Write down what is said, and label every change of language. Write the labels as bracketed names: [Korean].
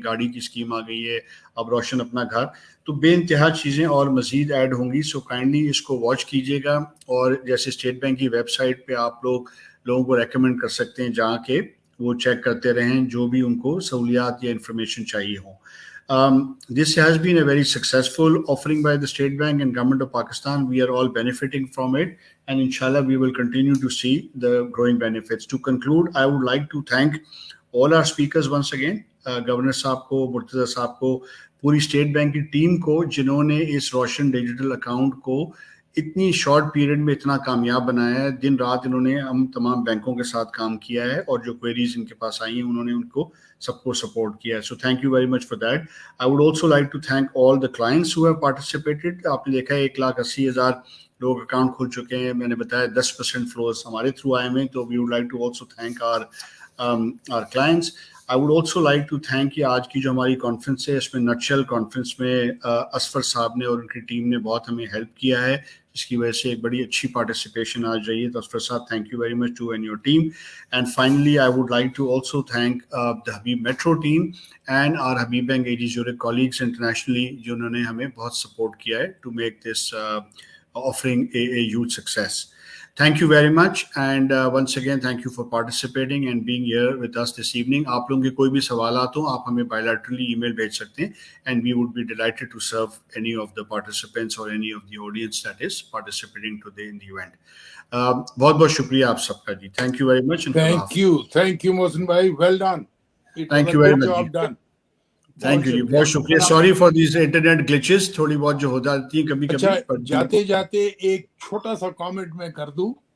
[Urdu] گاڑی کی اسکیم آ گئی ہے، اب روشن اپنا گھر، تو بے انتہا چیزیں اور مزید ایڈ ہوں گی. [English] so kindly [Urdu] اس کو واچ کیجیے گا، اور جیسے اسٹیٹ بینک کی ویب سائٹ پہ آپ لوگوں کو ریکمینڈ کر سکتے ہیں جہاں کہ وہ چیک کرتے رہیں جو بھی ان کو سہولیات یا انفارمیشن چاہیے ہوں. [English] This has been a very successful offering by the State Bank and Government of Pakistan. We are all benefiting from it, and inshallah we will continue to see the growing benefits. To conclude, I would like to thank all our speakers once again, Governor Saab ko, Murtaza Saab ko, [Urdu] puri State Bank کی team کو جنہوں نے اس روشن digital account کو اتنی short period میں اتنا کامیاب بنایا ہے. دن رات انہوں نے ہم تمام بینکوں کے ساتھ کام کیا ہے، اور جو کوئریز ان کے پاس آئی ہیں انہوں نے ان کو سب کو سپورٹ کیا ہے. [English] So thank you very much for that. I would also like to thank all the clients who have participated. [Urdu] آپ نے دیکھا ہے 1,80,000 لوگ اکاؤنٹ کھول چکے ہیں. میں نے بتایا 10% فلوز ہمارے تھرو آئے ہیں، تو [English] We would like to also thank our clients. I would also like to thank [Urdu] کہ آج کی جو ہماری کانفرنس ہے اس میں نٹشل کانفرنس میں اسفر صاحب نے اور ان کی ٹیم نے بہت ہمیں ہیلپ کیا ہے، جس کی وجہ سے ایک بڑی اچھی پارٹیسپیشن آج رہی ہے. [English] تو اسفر صاحب thank you very much to and your team. And finally I would like to also thank the Habib metro team and our Habib bank AG Zurich colleagues internationally [Urdu] جنہوں نے ہمیں بہت سپورٹ کیا ہے [English] To make this offering a huge success. Thank you very much, and once again thank you for participating and being here with us this evening. [Urdu] آپ لوگوں کے کوئی بھی سوالات ہوں آپ ہمیں bilaterally email بھیج سکتے ہیں, [English] and we would be delighted to serve any of the participants or any of the audience that is participating today in the event. [Urdu] بہت بہت شکریہ آپ سب کا جی. [English] Thank you very much. Thank you Mohsin bhai, well done. Thank you very much. Job done. Thank you. [Urdu] بہت شکریہ. [English] Sorry for these internet glitches, [Urdu] تھوڑی بہت جو ہو جاتی ہیں کبھی کبھی. اچھا, جاتے جاتے ایک چھوٹا سا کامنٹ میں کر دوں.